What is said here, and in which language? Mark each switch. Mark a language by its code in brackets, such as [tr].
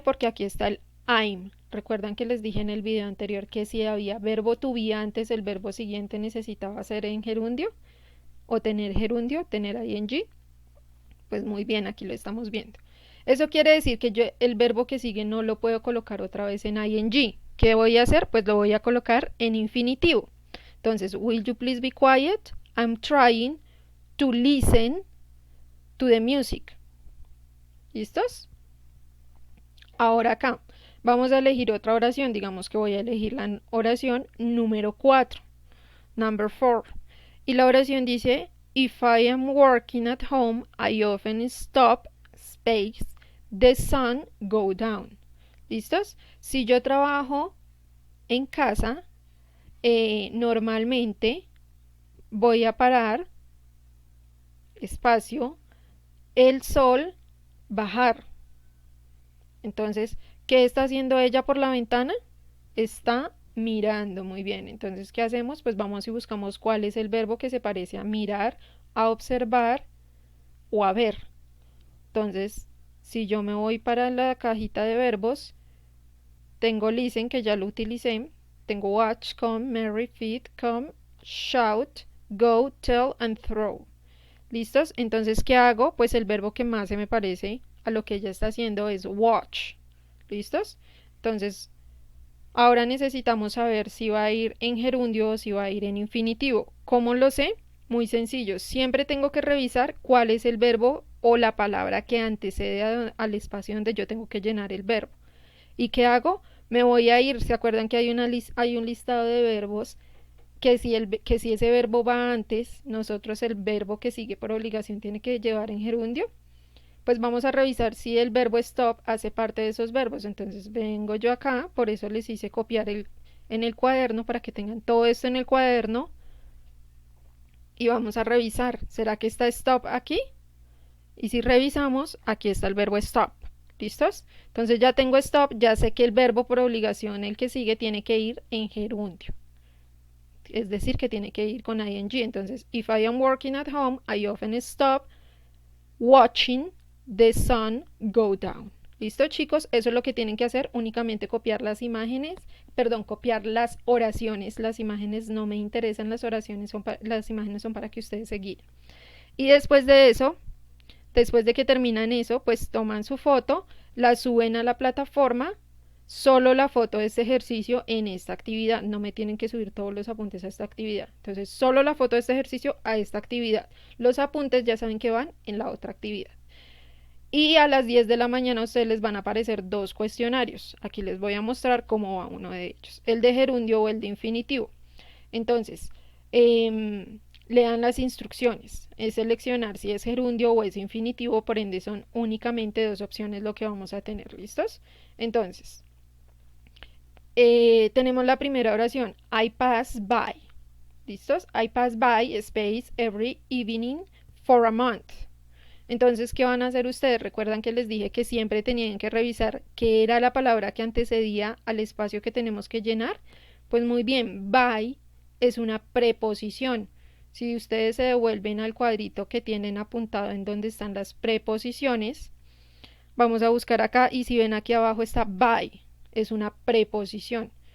[es] Porque aquí está el I'm. Recuerdan que les dije en el video anterior que si había verbo to be antes, el verbo siguiente necesitaba ser en gerundio o tener gerundio, tener ing. Pues muy bien, aquí lo estamos viendo. Eso quiere decir que yo el verbo que sigue no lo puedo colocar otra vez en ing. ¿Qué voy a hacer? Pues lo voy a colocar en infinitivo. Entonces, [en] will you please be quiet? I'm trying to listen to the music. [es] ¿Listos? Ahora acá vamos a elegir otra oración. Digamos que voy a elegir la oración número 4. [en] Number 4. [es] Y la oración dice, [en] if I am working at home, I often stop, space, the sun go down. [es] ¿Listos? Si yo trabajo en casa, normalmente voy a parar, espacio, el sol bajar. Entonces, ¿qué está haciendo ella por la ventana? Está mirando. Muy bien. Entonces, ¿qué hacemos? Pues vamos y buscamos cuál es el verbo que se parece a mirar, a observar o a ver. Entonces, si yo me voy para la cajita de verbos, tengo listen, que ya lo utilicé. Tengo [en] watch, come, marry, feed, come, shout, go, tell and throw. [es] ¿Listos? Entonces, ¿qué hago? Pues el verbo que más se me parece a lo que ella está haciendo es watch. ¿Listos? Entonces, ahora necesitamos saber si va a ir en gerundio o si va a ir en infinitivo. ¿Cómo lo sé? Muy sencillo. Siempre tengo que revisar cuál es el verbo o la palabra que antecede al espacio donde yo tengo que llenar el verbo. ¿Y qué hago? Me voy a ir. ¿Se acuerdan que hay un listado de verbos? Que si ese verbo va antes, nosotros el verbo que sigue por obligación tiene que llevar en gerundio. Pues vamos a revisar si el verbo stop hace parte de esos verbos. Entonces vengo yo acá, por eso les hice copiar en el cuaderno para que tengan todo esto en el cuaderno. Y vamos a revisar, ¿será que está stop aquí? Y si revisamos, aquí está el verbo stop. ¿Listos? Entonces ya tengo stop, ya sé que el verbo por obligación, el que sigue, tiene que ir en gerundio. Es decir, que tiene que ir con ing. Entonces, [en] if I am working at home, I often stop watching the sun go down. [es] ¿Listo, chicos? Eso es lo que tienen que hacer, únicamente copiar las imágenes, perdón, copiar las oraciones. Las imágenes no me interesan, las oraciones las imágenes son para que ustedes se guíen. Y después de eso, después de que terminan eso, pues toman su foto, la suben a la plataforma, solo la foto de este ejercicio en esta actividad. No me tienen que subir todos los apuntes a esta actividad. Entonces, solo la foto de este ejercicio a esta actividad. Los apuntes ya saben que van en la otra actividad. Y a las 10 de la mañana a ustedes les van a aparecer dos cuestionarios. Aquí les voy a mostrar cómo va uno de ellos. El de gerundio o el de infinitivo. Entonces, lean las instrucciones. Es seleccionar si es gerundio o es infinitivo. Por ende, son únicamente dos opciones lo que vamos a tener. ¿Listos? Entonces, tenemos la primera oración. [en] I pass by. [es] ¿Listos? [en] I pass by space every evening for a month. [es] Entonces, ¿qué van a hacer ustedes? Recuerdan que les dije que siempre tenían que revisar qué era la palabra que antecedía al espacio que tenemos que llenar. Pues muy bien, by es una preposición. Si ustedes se devuelven al cuadrito que tienen apuntado en donde están las preposiciones, vamos a buscar acá y si ven aquí abajo está by, es una preposición.